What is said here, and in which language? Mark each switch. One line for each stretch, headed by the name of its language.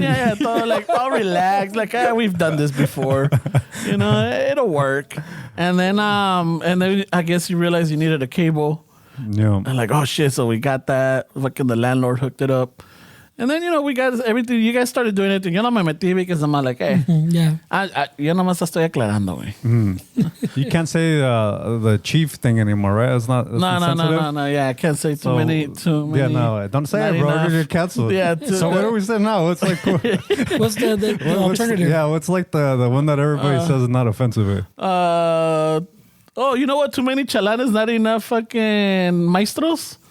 English: Yeah, like all relaxed, like we've done this before, it'll work. And then I guess you realized you needed a cable. Yeah. And like, oh shit, so we got that. Fucking the landlord hooked it up. And then, we got everything. You guys started doing it.
Spanish: Yo no me metí
English: because I'm like, hey. Yeah.
Spanish: Yo nomás estoy aclarando, güey.
English: You can't say the chief thing anymore, right? It's not. It's No. Yeah, I can't say too many. Yeah, no. Don't say it, bro. You're gonna get canceled. Yeah. So what do we say now? What's like? What's the alternative? Yeah. What's like the one that everybody says is not offensive? Oh, you know what? Too many chalanes, not enough fucking maestros.